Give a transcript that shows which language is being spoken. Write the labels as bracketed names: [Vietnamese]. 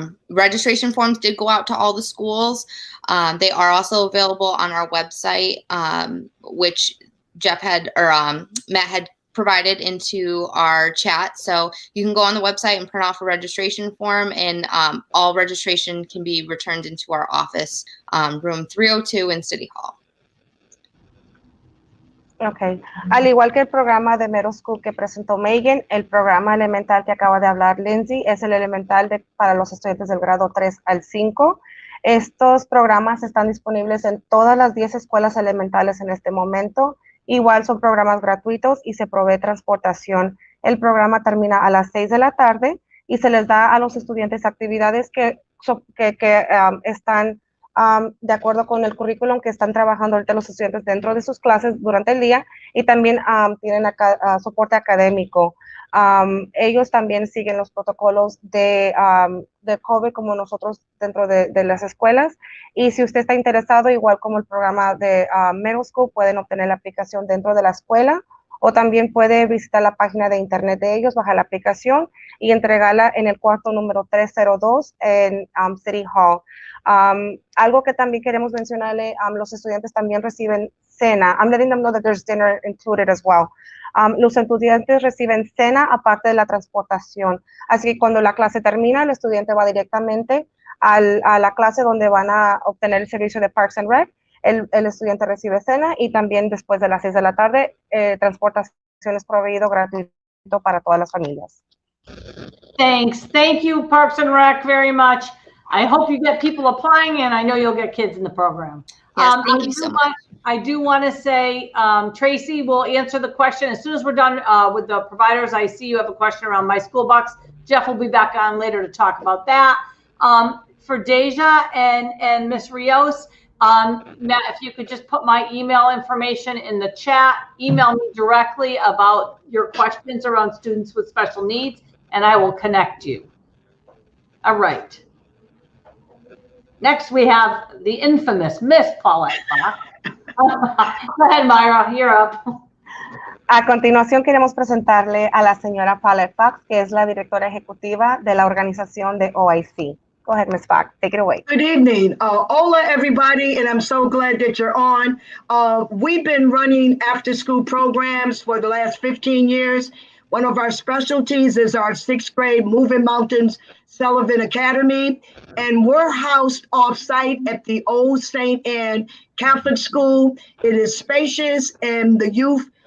[English] Registration forms did go out to all the schools. They are also available on our website, which Matt had provided into our chat. So you can go on the website and print off a registration form, and all registration can be returned into our office, room 302 in City Hall. Okay. [Spanish] Al igual que el programa de Middle School que presentó Megan, el programa elemental que acaba de hablar Lindsay es el elemental para los estudiantes del grado 3 al 5. Estos programas están disponibles en todas las 10 escuelas elementales en este momento. Igual son programas gratuitos y se provee transportación. El programa termina a las 6 de la tarde y se les da a los estudiantes actividades que están de acuerdo con el currículum que están trabajando ahorita los estudiantes dentro de sus clases durante el día, y también tienen soporte académico. Ellos también siguen los protocolos de COVID como nosotros dentro de las escuelas, y si usted está interesado, igual como el programa de Middle School, pueden obtener la aplicación dentro de la escuela, o también puede visitar la página de internet de ellos, bajar la aplicación y entregarla en el cuarto número 302 en City Hall. Algo que también queremos mencionarle, los estudiantes también reciben cena. [English] I'm letting them know that there's dinner included as well. [Spanish] Los estudiantes reciben cena aparte de la transportación. Así que cuando la clase termina, el estudiante va directamente a la clase donde van a obtener el servicio de Parks and Rec. El estudiante recibe cena, y también después de las 6 de la tarde, transportación es proveído gratuito para todas las familias. [English] Thanks. Thank you, Parks and Rec, very much. I hope you get people applying, and I know you'll get kids in the program. Yes, thank you so much. I do want to say, Tracy will answer the question as soon as we're done with the providers. I see you have a question around My School Bucks. Jeff will be back on later to talk about that. For Deja and Ms. Rios, Matt, if you could just put my email information in the chat, email me directly about your questions around students with special needs, and I will connect you. All right. Next, we have the infamous Miss Paulette Fox. Go ahead, Myra, you're up. [Spanish] A continuación, queremos presentarle a la señora Paulette Fox, que es la directora ejecutiva de la organización de OIC. [English] Go ahead, Ms. Fox, take it away. Good evening. Hola, everybody, and I'm so glad that you're on. We've been running after-school programs for the last 15 years. One of our specialties is our 6th grade Moving Mountains Sullivan Academy, and we're housed off-site at the old St. Anne Catholic School. It is spacious, and the youth